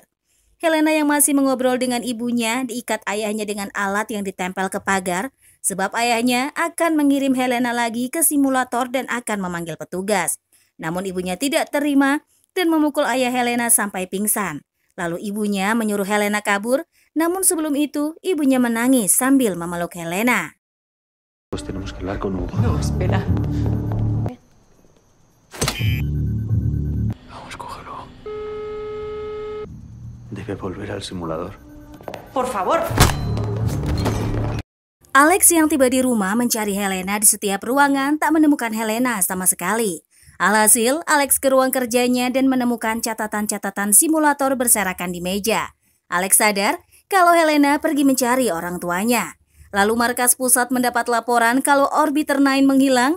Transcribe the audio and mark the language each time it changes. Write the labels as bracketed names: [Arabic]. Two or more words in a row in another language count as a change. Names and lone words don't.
[Indonesian] Helena yang masih mengobrol dengan ibunya diikat ayahnya dengan alat yang ditempel ke pagar sebab ayahnya akan mengirim Helena lagi ke simulator dan akan memanggil petugas. Namun ibunya tidak terima dan memukul ayah Helena sampai pingsan. Lalu ibunya menyuruh Helena kabur, namun sebelum itu ibunya menangis sambil memeluk Helena. [Spanish] Pues tenemos que hablar con Hugo. No, espera. Vamos, cógelo. Debe volver al simulador. Por favor. [Indonesian] Alex yang tiba di rumah mencari Helena di setiap ruangan tak menemukan Helena sama sekali. Alhasil, Alex ke ruang kerjanya dan menemukan catatan-catatan simulator berserakan di meja. Alex sadar kalau Helena pergi mencari orang tuanya. Lalu markas pusat mendapat laporan kalau Orbiter 9 menghilang.